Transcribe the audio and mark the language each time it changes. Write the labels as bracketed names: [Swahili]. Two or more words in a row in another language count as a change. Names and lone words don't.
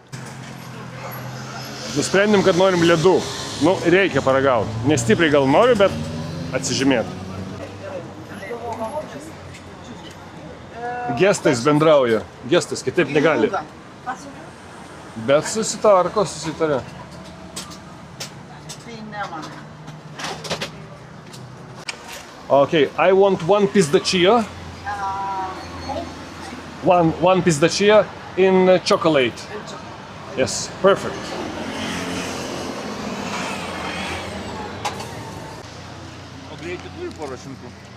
[Lithuanian] Nusprendėm, kad norim ledų. Nu, reikia paragauti. Nestipriai gal noriu, bet atsižymėti. Gestais bendrauja. Gestais, kitaip negali. Bet susitarė. [English] Okay, I want one pizzaccia. One pizzaccia in chocolate. Yes, perfect. [Lithuanian] O greitai turi porą šimtų.